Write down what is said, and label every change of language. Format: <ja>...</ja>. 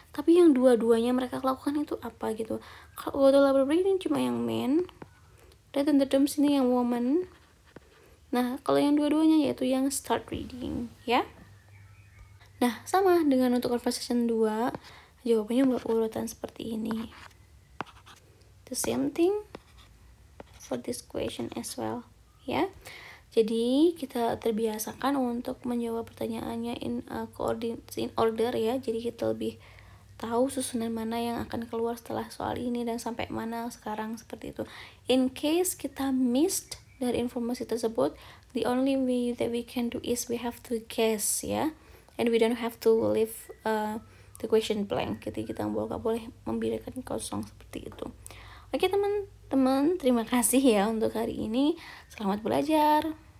<id>Tapi yang dua-duanya mereka lakukan itu apa gitu. Kalau go to library ini cuma yang man, return the dorms ini yang woman. Nah, kalau yang dua-duanya yaitu yang start reading ya. Nah, sama dengan untuk conversation 2, jawabannya berurutan seperti ini.</id> <en>The same thing for this question as well ya.</en> <id>Jadi kita terbiasakan untuk menjawab pertanyaannya in order ya. Jadi kita lebih tahu susunan mana yang akan keluar setelah soal ini dan sampai mana sekarang seperti itu.</id> <en>In case</en> <id>kita missed dari informasi tersebut,</id> <en>the only way that we can do is we have to guess ya, and we don't have to leave the question blank.</en> <id>Jadi kita nggak boleh membiarkan kosong seperti itu. Oke teman-teman, terima kasih ya untuk hari ini. Selamat belajar.</id>